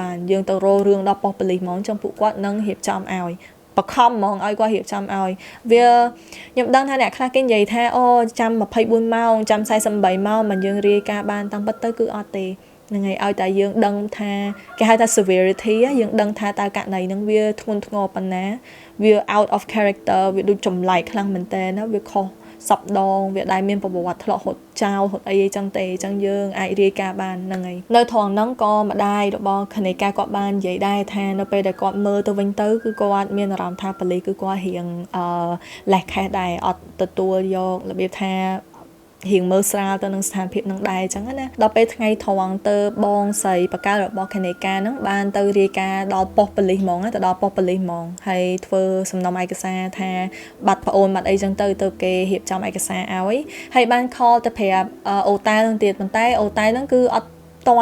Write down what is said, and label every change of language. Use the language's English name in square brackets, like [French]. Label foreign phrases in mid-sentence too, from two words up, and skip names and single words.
[Khmer] បានយើងទៅរករឿងដល់ប៉ុស្តិ៍ប៉ូលីសហ្មងចឹងពួកគាត់នឹងរៀបចំឲ្យបខំហ្មងឲ្យគាត់រៀបចំឲ្យវាខ្ញុំដឹងថាអ្នកខ្លះគេនិយាយថាអូចាំ24ម៉ោងចាំ48ម៉ោងមិនយើងរាយការណ៍បានតាមពិតទៅគឺអត់ទេនឹងហើយឲ្យតែយើងដឹងថាគេហៅថា severity យើងដឹងថាតើករណីហ្នឹងវាធ្ងន់ធ្ងរប៉ុណ្ណាវា [English] out of character [Khmer] វាដូចចម្លែកខ្លាំងមែនតើណាវាខុសសពដងវាដែលមានប្រវត្តិធ្លាក់ហត់ចោលហត់អីចឹងទេអញ្ចឹងយើងអាចរាយការណ៍បានហ្នឹងហើយនៅត្រង់ហ្នឹងក៏ម្ដាយ របស់គណេការគាត់បាននិយាយដែរថានៅពេលដែលគាត់មើលទៅវិញទៅគឺគាត់មានអារម្មណ៍ថាប៉ូលីសគឺគាត់រៀងលេះខេះដែរអត់ទទួលយករបៀបថារៀងមើលស្រាលទៅនឹងស្ថានភាពនឹងដែរអញ្ចឹងណាដល់ពេលថ្ងៃត្រង់ទៅបងស្រីបកកើតរបស់គណេការហ្នឹងបានទៅរាយការណ៍ដល់ប៉ុស្តិ៍ប៉ូលីសហ្មងទៅដល់ប៉ុស្តិ៍ប៉ូលីសហ្មងហើយធ្វើសំណុំឯកសារថាបាត់ប្អូនបាត់អីចឹងទៅគេរៀបចំឯកសារឲ្យហើយបាន call ទៅប្រាប់អូតែលនឹងទៀតប៉ុន្តែអូតែលហ្នឹងគឺអត់តា